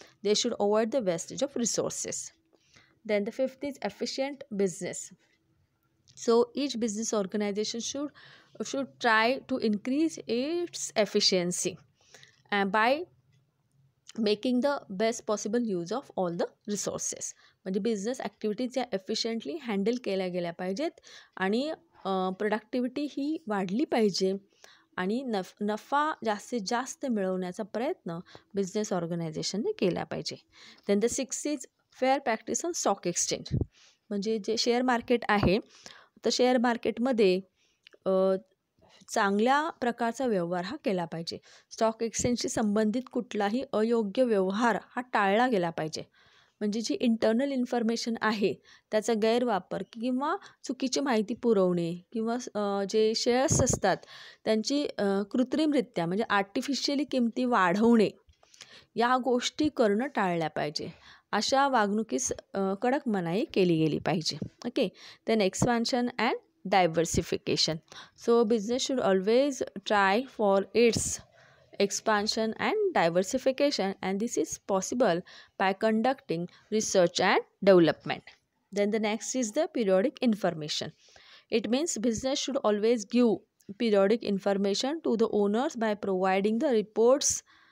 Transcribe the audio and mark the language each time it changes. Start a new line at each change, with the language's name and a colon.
English: They should avoid the wastage of resources. Then the fifth is efficient business. So each business organization should try to increase its efficiency and by making the best possible use of all the resources.
Marathi: म्हणजे business activities या efficiently handle केल्या गेल्या पाहिजेत आणि productivity ही वाढली पाहिजे आणि नफा जास्तीत जास्त मिळवण्याचा प्रयत्न बिझनेस ऑर्गनायझेशनने केला पाहिजे.
English: then the six is fair practice on stock exchange,
Marathi: म्हणजे जे शेअर मार्केट आहे तर शेअर मार्केटमध्ये चांगल्या प्रकारचा व्यवहार हा केला पाहिजे. स्टॉक एक्सचेंजशी संबंधित कुठलाही अयोग्य व्यवहार हा टाळला गेला पाहिजे. म्हणजे जी इंटरनल इन्फॉर्मेशन आहे त्याचा गैरवापर किंवा चुकीची माहिती पुरवणे किंवा जे शेअर्स असतात त्यांची कृत्रिमरित्या म्हणजे आर्टिफिशियली किमती वाढवणे, या गोष्टी करणं टाळल्या पाहिजे. अशा वागणुकीस कडक मनाई केली गेली पाहिजे. Okay.
English: Then expansion and diversification. So business should always try for its expansion and diversification, and this is possible by conducting research and development. Then the next is the periodic information. It means business should always give periodic information to the owners by providing the reports.